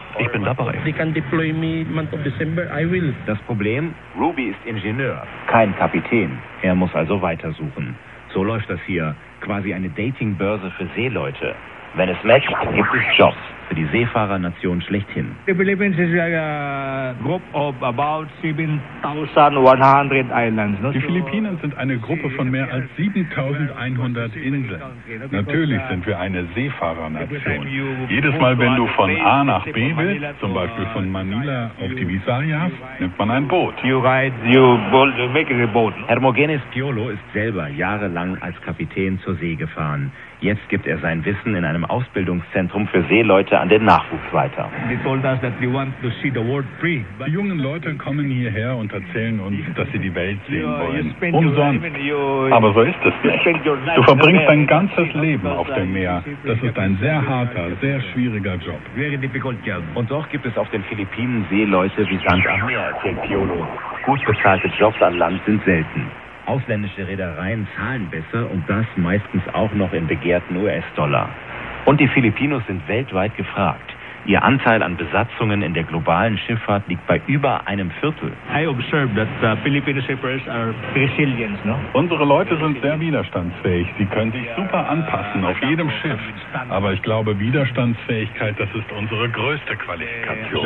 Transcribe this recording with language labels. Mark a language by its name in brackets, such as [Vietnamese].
[German] Ich bin dabei. Das Problem? Ruby ist Ingenieur, kein Kapitän. Er muss also weitersuchen. So läuft das hier. quasi eine Datingbörse für Seeleute. Wenn es matcht, gibt es Jobs. Für die Seefahrernation schlechthin. [English] The Philippines is a group of about 7,100 islands. [German] Die Philippinen sind eine Gruppe von mehr als 7,100 Inseln. Natürlich sind wir eine Seefahrernation. Jedes Mal, wenn du von A nach B willst, zum Beispiel von Manila auf die Visayas, nimmt man ein Boot. Hermogenes Piolo ist selber jahrelang als Kapitän zur See gefahren. Jetzt gibt er sein Wissen in einem Ausbildungszentrum für Seeleute an den Nachwuchs weiter. Die jungen Leute kommen hierher und erzählen uns, dass sie die Welt sehen wollen. Umsonst. Aber so ist es nicht. Du verbringst dein ganzes Leben auf dem Meer. Das ist ein sehr harter, sehr schwieriger Job. Und doch gibt es auf den Philippinen Seeleute wie Sand am Meer, erzählt Piolo. Gut bezahlte Jobs an Land sind selten. Ausländische Reedereien zahlen besser und das meistens auch noch in begehrten US-Dollar. Und die Filipinos sind weltweit gefragt. Ihr Anteil an Besatzungen in der globalen Schifffahrt liegt bei über einem Viertel. [English] I observe that the Philippine shippers are resilient, no? [German] Unsere Leute sind sehr widerstandsfähig. Sie können sich super anpassen auf jedem Schiff. Aber ich glaube, Widerstandsfähigkeit, das ist unsere größte Qualifikation.